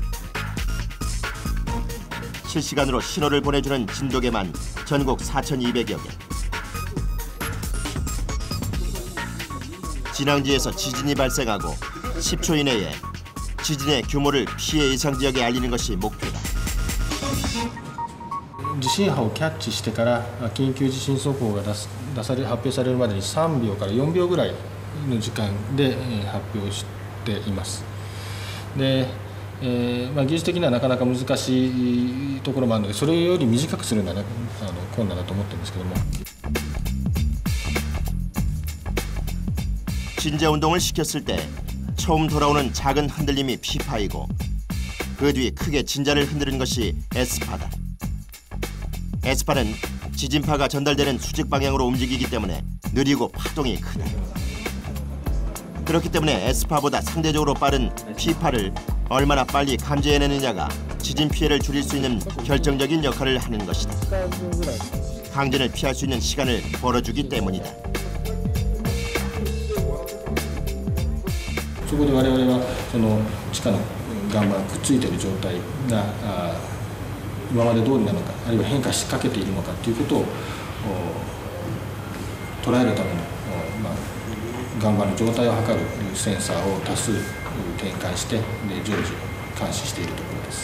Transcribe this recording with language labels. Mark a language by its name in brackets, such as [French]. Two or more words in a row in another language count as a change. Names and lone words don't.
[Korean] 실시간으로 신호를 보내주는 진도계만 전국 4,200여 개. 진앙지에서 지진이 발생하고 10초 이내에 지진의 규모를 피해 예상 지역에 알리는 것이 목표다. [Japanese] 地震波をキャッチしてから緊急地震速報が発表されるまでに3秒から4秒ぐらいの時間で発表しています。で、技術的にはなかなか難しいところもあるので、それより短くするのは困難だと思ってるんですけども。 [Korean] 진자 운동을 시켰을 때 처음 돌아오는 작은 흔들림이 피파이고 그 뒤 크게 진자를 흔드는 것이 에스파다. 에스파는 지진파가 전달되는 수직 방향으로 움직이기 때문에 느리고 파동이 크다. 그렇기 때문에 에스파보다 상대적으로 빠른 피파를 얼마나 빨리 감지해내느냐가 지진 피해를 줄일 수 있는 결정적인 역할을 하는 것이다. 강진을 피할 수 있는 시간을 벌어주기 때문이다. [Japanese] そこで我々はその地下の岩盤がくっついている状態が今まで通りなのか、あるいは変化しかけているのかということを捉えるための、岩盤の状態を測るセンサーを多数展開して常時監視しているところです。